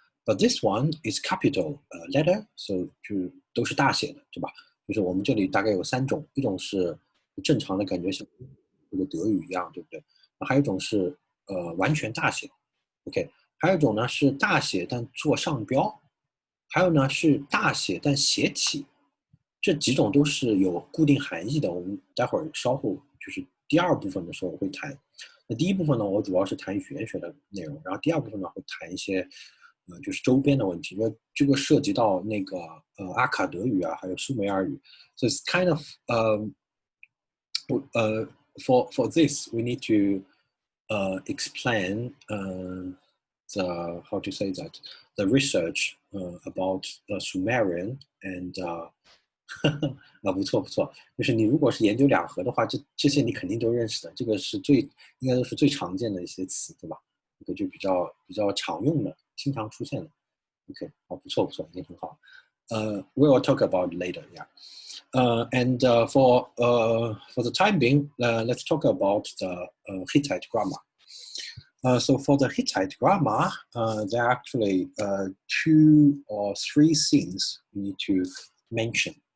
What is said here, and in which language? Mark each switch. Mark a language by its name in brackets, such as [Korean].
[English] But this one is capital letter, so [Chinese] 就都是大写的，对吧？就是我们这里大概有3种，一种是正常的感觉像这个德语一样，对不对？还有一种是完全大写 ，OK， 还有一种呢是大写但做上标，还有呢是大写但斜体，这几种都是有固定含义的。我们待会儿稍后就是第2部分的时候我会谈。那第1部分呢，我主要是谈语言学的内容，然后第2部分呢会谈一些就是周边的问题，因为这个涉及到那个阿卡德语啊，还有苏美尔语。 [English] So it's kind of for this we need to explain the how to say that the research about Sumerian and [Chinese] 不错不错，就是你如果是研究两河的话，这些你肯定都认识的，这个是应该都是最常见的一些词，对吧？这个就比较常用的，经常出现的。OK， 好，不错不错，已经很好。 [English] We will talk about later, yeah. And for the time being, let's talk about the Hittite grammar. So for the Hittite grammar, there are actually 2 or 3 things we need to mention.